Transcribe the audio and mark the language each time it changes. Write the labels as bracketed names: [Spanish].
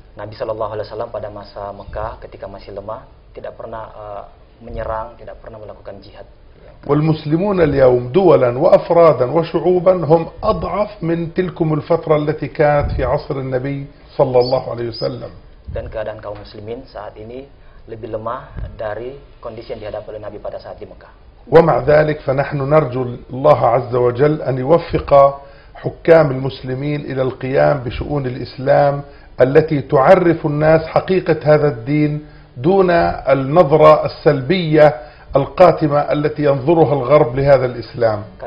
[Indonesian] Nabi Shallallahu Alaihi Wasallam pada masa Mekah ketika masih lemah tidak pernah menyerang, tidak pernah melakukan jihad. [Arabic] والمسلمون اليوم دولا وأفرادا وشعوبا هم أضعف من تلكم الفترة التي كانت في عصر النبي صلى الله عليه وسلم. [Indonesian] Dan keadaan kaum muslimin saat ini lebih lemah dari kondisi yang dihadapi oleh Nabi pada saat di Mekah. [Arabic] ومع ذلك فنحن نرجو الله عز وجل أن يوفق حكام المسلمين إلى القيام بشؤون الإسلام التي تعرف الناس حقيقة هذا الدين دون النظرة السلبية القاتمة التي ينظرها الغرب لهذا الإسلام.